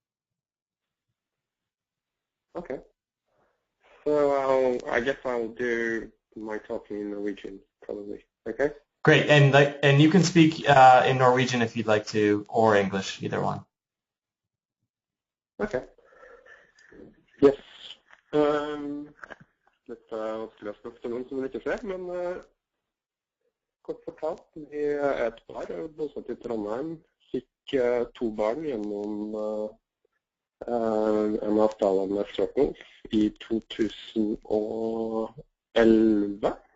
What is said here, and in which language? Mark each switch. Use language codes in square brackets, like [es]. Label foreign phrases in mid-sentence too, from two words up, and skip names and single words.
[en] Okay. So I guess I'll do my talking in Norwegian, probably. Okay? Great. And you can speak in Norwegian if you'd like to, or English, either one. Okay. Yes. [no] Dette vanskelig å snakke til noen som ikke ser, men kort fortalt, vi et par bosatt I Trondheim, fikk 2 barn gjennom en avtale med Surrogacy I 2011.